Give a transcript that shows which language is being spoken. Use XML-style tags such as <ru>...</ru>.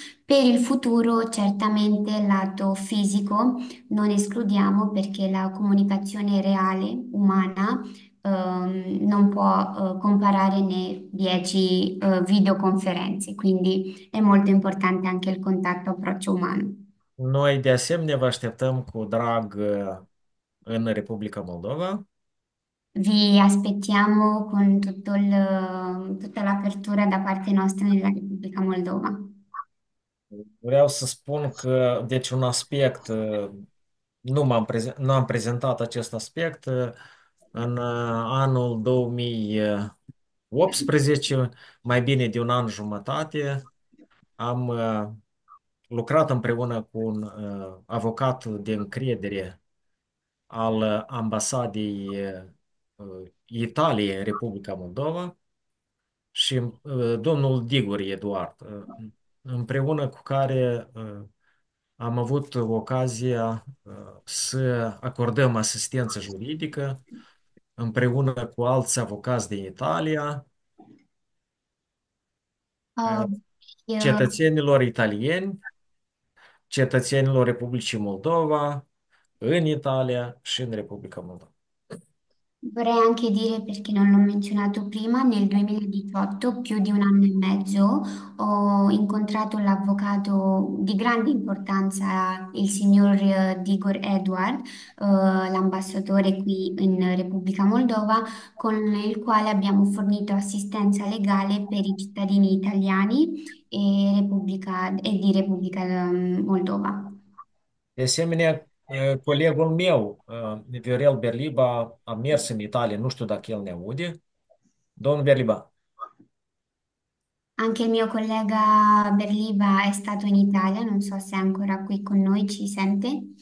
<it>Per il futuro certamente lato fisico non escludiamo perché la comunicazione reale, umana, non può comparare né 10 videoconferenze, quindi è molto importante anche il contatto approccio umano.</it> <ro>Noi, de asemenea, vă așteptăm cu drag în Republica Moldova.</ro> <it>Vi aspettiamo con tutta l'apertura da parte nostra nella Repubblica Moldova.</it> <ro>Vreau să spun că, deci, un aspect, nu am prezentat acest aspect în anul 2018, mai bine de un an jumătate, am lucrat împreună cu un avocat de încredere al ambasadei Italiei în Republica Moldova și domnul Digori Eduard, împreună cu care am avut ocazia să acordăm asistență juridică împreună cu alți avocați din Italia, Uh, io- cetățenilor italieni, cetățenilor Republicii Moldova, în Italia și în Republica Moldova.</ro> <it>Vorrei anche dire, perché non l'ho menzionato prima, nel 2018, più di un anno e mezzo, ho incontrato l'avvocato di grande importanza, il signor Digor Edward, l'ambasciatore qui in Repubblica Moldova, con il quale abbiamo fornito assistenza legale per i cittadini italiani e di Repubblica Moldova.</it> <ro>De asemenea, colegul meu, Viorel Berliba, a mers în Italia, nu știu dacă el ne aude. Domnul Berliba,</ro> <it>Anche il mio collega Berliba è stato in Italia, non so se è ancora qui con noi, ci sente.</it>